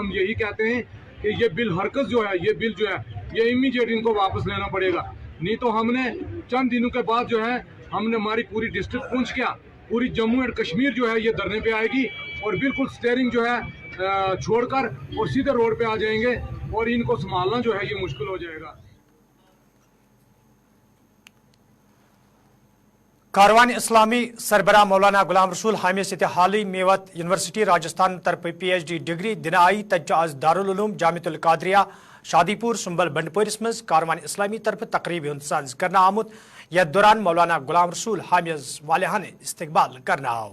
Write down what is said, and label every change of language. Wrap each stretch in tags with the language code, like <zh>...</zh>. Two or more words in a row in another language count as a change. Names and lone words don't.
<hi>हम यही कहते हैं कि ये बिल हरकत जो है ये बिल जो है ये इमीडिएट इनको वापस लेना पड़ेगा, नहीं तो हमने चंद दिनों के बाद जो है हमने हमारी पूरी डिस्ट्रिक्ट पूंछ क्या पूरी जम्मू एंड कश्मीर जो है ये धरने पे आएगी और बिल्कुल स्टीयरिंग जो है छोड़कर और सीधे रोड पे आ जाएंगे और इनको संभालना जो है ये मुश्किल हो जाएगा।</hi> <ks>कारवान इस्लामी सरबराह मौलाना गुलाम रसूल हामिद से हाल मेवत यूनिवर्सिटी राजस्थान तरफ PhD डिग्री दिन आई तज आज दारुल उलूम जामिअतुल कादरिया शादीपुर सुंबल बंडपोरिस मज कारवान इस्लामी तरफ तकरीब साज करना आमुत यथ दौरान मौलाना गुलाम रसूल हामिद वालिहान इस्तकबाल करना आव।</ks>